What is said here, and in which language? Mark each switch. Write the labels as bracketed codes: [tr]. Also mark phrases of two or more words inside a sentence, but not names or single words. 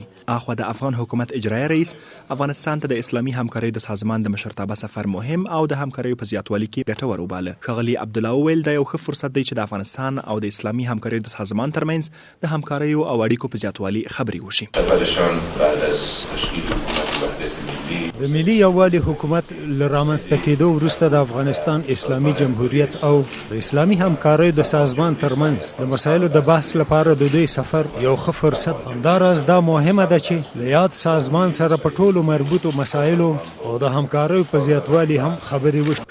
[ps] اخوا د افغان حکومت اجرایي رئیس افغانستان ته د اسلامي همکارۍ د سازمان د مشرتابه سفر مهم او د همکاریو په زیاتوالي کې ګټور وباله. ښاغلي عبدالله وویل دا یو ښه فرصت دی چې د افغانستان او د اسلامي همکارۍ د سازمان ترمنځ د همکاریو او اړیکو په زیاتوالي خبرې وشي. [fa] بعد از تشکیل حکومت وحدت ملی [ps] د ملي یووالي حکومت له رامنځته کېدو وروسته د افغانستان اسلامي جمهوریت او د اسلامي همکارۍ د سازمان ترمنځ د مسایلو د بحث لپاره د دوی سفر یو ښه فرصت. همداراز دا مهمه ده چې له یاد سازمان سره په ټولو مربوطو مسایلو او د همکارۍ په زیاتوالي هم خبرې وشي.